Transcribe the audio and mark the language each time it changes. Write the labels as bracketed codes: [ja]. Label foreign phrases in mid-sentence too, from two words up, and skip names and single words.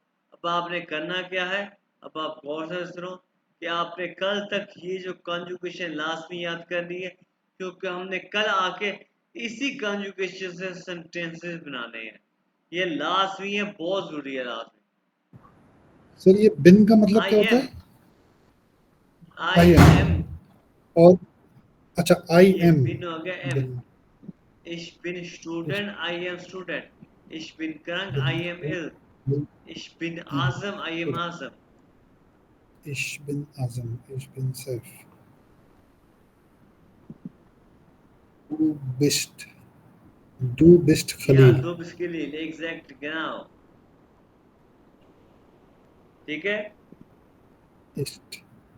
[hi] अब आपने करना क्या है, अब आप गौर से सुनो कि आपने कल तक ये जो कंजुगेशन लास्ट में याद करनी है, क्योंकि हमने कल आके इसी कंजुगेशन से सेंटेंसेस बनाने हैं। ये लास्ट में है, बहुत जरूरी है लास्ट में। सर ये बिन का मतलब आई क्या होता एम, है? आई [en] I am, [hi] एम, और अच्छा आई ये एम, बिन हो गया एम। बिन, [de] Ich bin Student, [en] I am student. [de] Ich bin krank, [en] I am ill. [de] बिन, Ich bin awesome, [en] I am awesome. [de] Ich bin Azam. Ich bin Saif. Du bist. Du bist Ja, Khalil. du bist Khalil, exakt, genau. [hi] ठीक है [de] Ist.